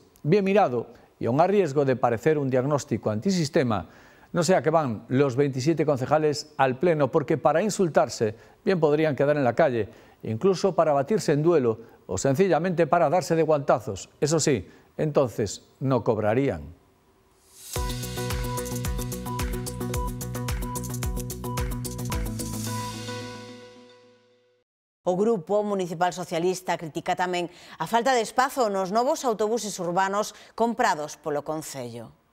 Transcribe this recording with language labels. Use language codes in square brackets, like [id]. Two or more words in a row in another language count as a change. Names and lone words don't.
[es] Bien mirado, y aun a riesgo de parecer un diagnóstico antisistema, no sea que van los 27 concejales al pleno porque para insultarse bien podrían quedar en la calle, incluso para batirse en duelo o sencillamente para darse de guantazos. Eso sí, entonces no cobrarían. [gl] O Grupo Municipal Socialista critica tamén a falta de espazo nos novos autobuses urbanos comprados polo Concello.